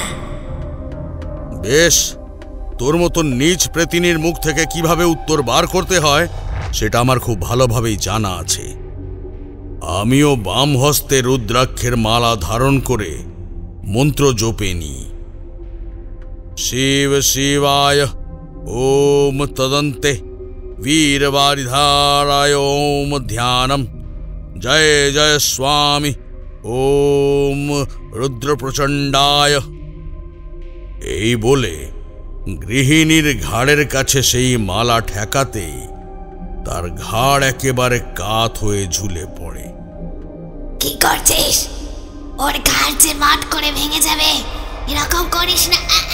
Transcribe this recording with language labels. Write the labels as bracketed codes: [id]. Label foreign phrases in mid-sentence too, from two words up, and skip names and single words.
[bn] বেশ, তোর মতন নীচ প্রেতিনীর মুখ থেকে কিভাবে উত্তর বার করতে হয় সেটা আমার খুব ভালোভাবেই জানা আছে। আমিও বাম হস্তে রুদ্রাক্ষের মালা ধারণ করে মন্ত্র জপে নি। [sa] শিব শিবায় ওম তদন্তে वीरवारिधाराय ओम ध्यानम जय जय स्वामी ओम रुद्रप्रचंडाय। [bn] এই বলে গৃহিণীর ঘাড়ের কাছে সেই মালা ঠেকাতেই তার ঘাড় একেবারে কাত হয়ে ঝুলে পড়ে। কি করছিস? ওর ঘাড় যে মাট করে ভেঙে যাবে, এরকম করিস না।